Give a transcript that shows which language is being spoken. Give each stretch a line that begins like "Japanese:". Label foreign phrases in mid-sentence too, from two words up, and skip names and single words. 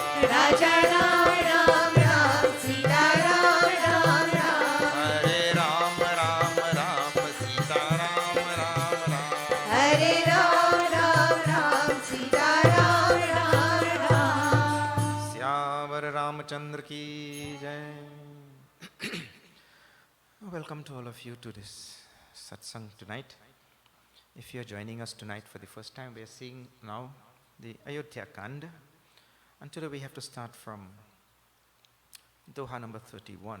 Hindi: राजा राम राम राम सीता राम राम राम हरे राम राम राम सीता राम राम राम हरे राम राम राम सीता राम राम राम श्यावर रामचंद्र की जय
English: Welcome to all of you to this satsang tonight. If you are joining us tonight for the first time, we are seeing now the Ayodhya Kaanda. And today we have to start from Doha number 31.